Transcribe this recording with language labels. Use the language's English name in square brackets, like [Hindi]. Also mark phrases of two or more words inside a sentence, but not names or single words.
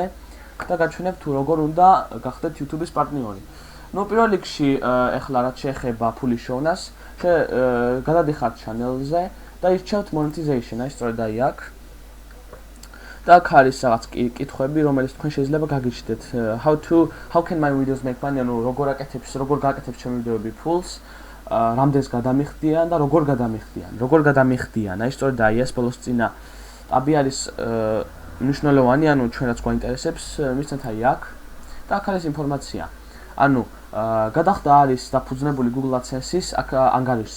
[Georgian] და გაჩვენებთ თუ როგორ უნდა გახდეთ YouTube-ის პარტნიორი. ნუ პირველ რიგში ეხლა რაც შეეხება ფულის შოვნას, გადადიხართ channel-ზე და ირჩევთ monetization, აი სწორედ აი აქ. და აქ არის რაღაც კითხვები, რომელიც თქვენ შეიძლება გაგიჩნდეთ. [English] How can my videos make money? [Georgian] ანუ როგორ გააკეთებს ჩემი ვიდეოები ფულს, რამდენს გადამიხდიან და როგორ გადამიხდიან. აი სწორედ აი ეს ბოლოს წინა ტაბი არის მნიშვნელოვანი, ანუ ჩვენ რაც გვაინტერესებს, მისცემთ აი აქ და აქ არის ინფორმაცია. ანუ გადახდა არის დაფუძნებული Google AdSense-ის აქ ანგარიშზე.